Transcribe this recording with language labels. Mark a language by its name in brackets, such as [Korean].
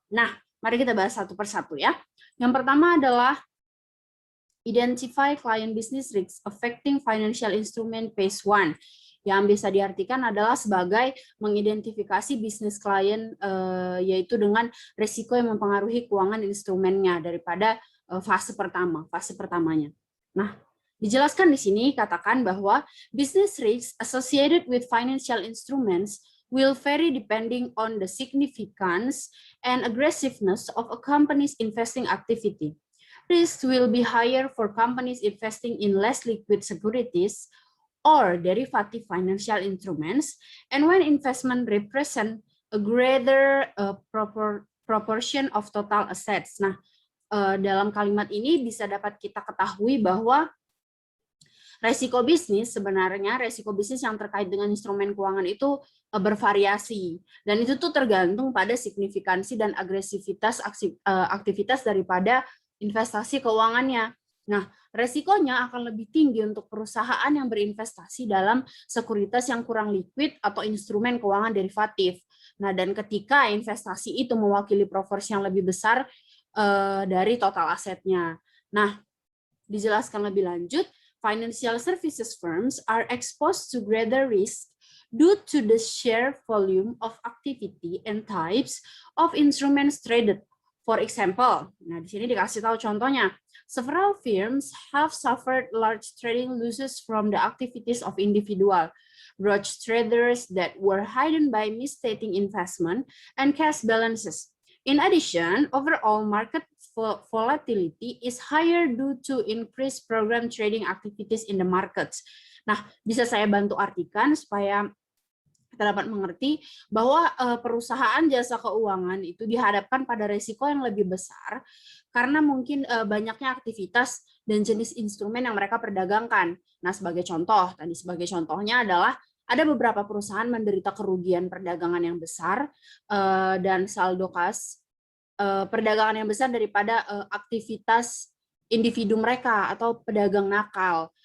[Indonesian] Nah, mari kita bahas satu persatu ya. Yang pertama adalah [English] identify client business risks affecting financial instrument phase 1. [Indonesian] Yang bisa diartikan adalah sebagai mengidentifikasi bisnis klien yaitu dengan risiko yang mempengaruhi keuangan instrumennya daripada fase pertamanya. Nah, dijelaskan di sini katakan bahwa [English] business risks associated with financial instruments will vary depending on the significance and aggressiveness of a company's investing activity. Risks will be higher for companies investing in less liquid securities or derivative financial instruments, and when investment represent a greater proportion of total assets. [Indonesian] Nah, dalam kalimat ini bisa dapat kita ketahui bahwa resiko bisnis yang terkait dengan instrumen keuangan itu bervariasi, dan itu tuh tergantung pada signifikansi dan agresivitas aktivitas daripada investasi keuangannya. Nah, resikonya akan lebih tinggi untuk perusahaan yang berinvestasi dalam sekuritas yang kurang liquid atau instrumen keuangan derivatif. Nah, dan ketika investasi itu mewakili proporsi yang lebih besar dari total asetnya. Nah, dijelaskan lebih lanjut, [English] financial services firms are exposed to greater risk due to the sheer volume of activity and types of instruments traded. For example, [Indonesian] nah di sini dikasih tahu contohnya, [English] several firms have suffered large trading losses from the activities of individual broad traders that were hidden by misstating investment and cash balances. In addition, overall market volatility is higher due to increased program trading activities in the markets. [Indonesian] Nah, bisa saya bantu artikan supaya kita dapat mengerti bahwa perusahaan jasa keuangan itu dihadapkan pada risiko yang lebih besar karena mungkin banyaknya aktivitas dan jenis instrumen yang mereka perdagangkan. Nah, sebagai contohnya adalah ada beberapa perusahaan menderita kerugian perdagangan yang besar dan saldo kas perdagangan yang besar daripada aktivitas individu mereka atau pedagang nakal.